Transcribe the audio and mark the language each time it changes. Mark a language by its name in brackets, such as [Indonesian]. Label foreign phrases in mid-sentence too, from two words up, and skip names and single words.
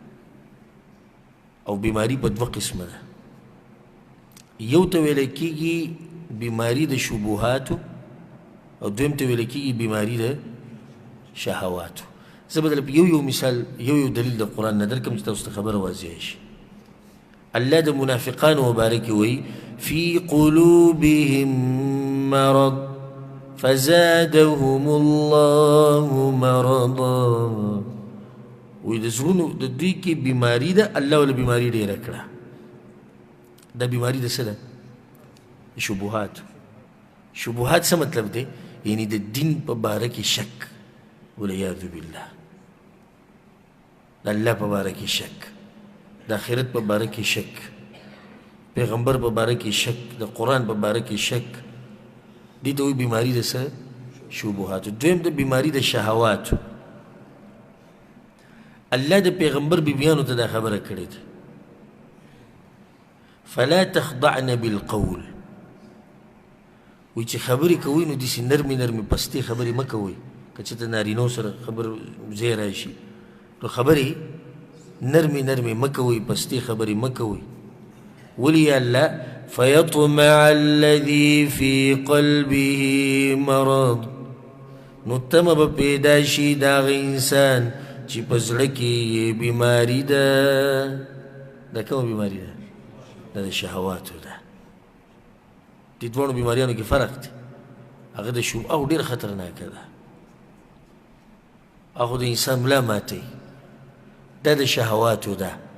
[Pashto] او بیماری په 2 قسمه ده یو ته ویلی کېږي بیماری د شبهاتو او دویم ته ویلی کېږي بیماری د شهواتو زه به درله یو مثال یو دلیل د قرآن نه درکړم چې تاسو ته خبره واضحه شي الله د منافقانو مبارک وایي [Arabic] فی قلوبهم مرض فزادهم الله مرضا [Pashto] وی د زړونو د دوی کې بیماري ده الله وله بیماري ډېره کړه دا بیماري د څه ده شبهات شبهات څه مطلب دی یعنی د دین په باره کې شک [Arabic] والعیاذ بالله [Pashto] د الله په باره کې شک د آخرت په باره کې شک پیغمبر په باره کې شک د قرآن په باره کې شک دې ته وایي بیماري د څه شبهاتو دویم د بیماري د شهواتو الله د پیغمبر بیبیانو ته دا خبره کړې ده [Arabic] فلا تخضعن بالقول [Pashto] وی چې خبرې کوئ نو داسې نرمې نرمې پستې خبرې مه کوئ که چېرته نارینو سره خبر ځای راشي نو خبرې نرمې نرمې مه کوئ پستې خبرې مه کوئ ولې یا الله فيطمع [Arabic] الذي في قلبه مرض [Pashto] نو تمه به پیدا شي د هغه انسان چې په زړه کې یې بیماري ده دا کومه بیماري ده دا د شهواتو ده دې دواړو بیماریانو کې فرق دی هغه د شبهو ډېره خطرناکه ده هغه د انسان ملا ماتوي دا د شهواتو ده